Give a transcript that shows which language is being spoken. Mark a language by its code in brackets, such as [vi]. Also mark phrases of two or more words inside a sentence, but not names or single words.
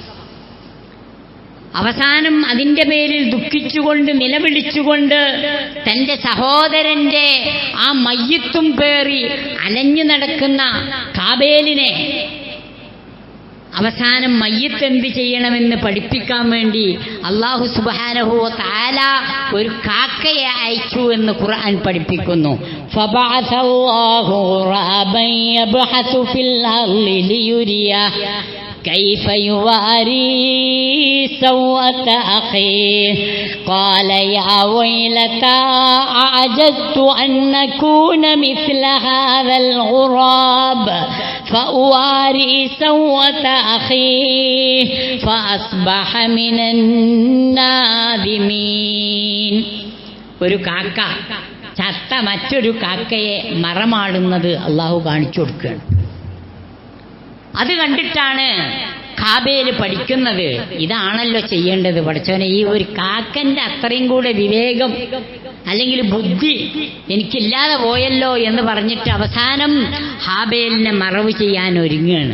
[ml] അവസാനം അതിന്റെ പേരിൽ ദുഃഖിച്ചുകൊണ്ട് നിലവിളിച്ചുകൊണ്ട് തന്റെ സഹോദരന്റെ ആ മയ്യിത്തും പേറി അലഞ്ഞു നടക്കുന്ന ഹാബേലിനെ അവസാനം മയ്യിത്ത് എന്ത് ചെയ്യണമെന്ന് പഠിപ്പിക്കാൻ വേണ്ടി [ar] الله سبحانه وتعالى [ml] ഒരു കാക്കയെ അയച്ചു എന്ന് ഖുർആൻ പഠിപ്പിക്കുന്നു. [ar] فبعث الله غرابا يبحث في الأرض ليريه كيف يواري سوءة أخيه قال يا ويلتى أعجزت أن أكون مثل هذا الغراب فأواري سوءة أخيه فأصبح من النادمين. [ml] ഒരു കാക്ക ചത്ത മറ്റൊരു കാക്കയെ മറമാടുന്നത് അള്ളാഹു കാണിച്ചു കൊടുക്കുകയാണ്. അത് കണ്ടിട്ടാണ് ഹാബേല് പഠിക്കുന്നത്, ഇതാണല്ലോ ചെയ്യേണ്ടത്. പഠിച്ചവനെ, ഈ ഒരു കാക്കന്റെ അത്രയും കൂടെ വിവേകം അല്ലെങ്കിൽ ബുദ്ധി എനിക്കില്ലാതെ പോയല്ലോ എന്ന് പറഞ്ഞിട്ട് അവസാനം ഹാബേലിനെ മറവ് ചെയ്യാൻ ഒരുങ്ങുകയാണ്.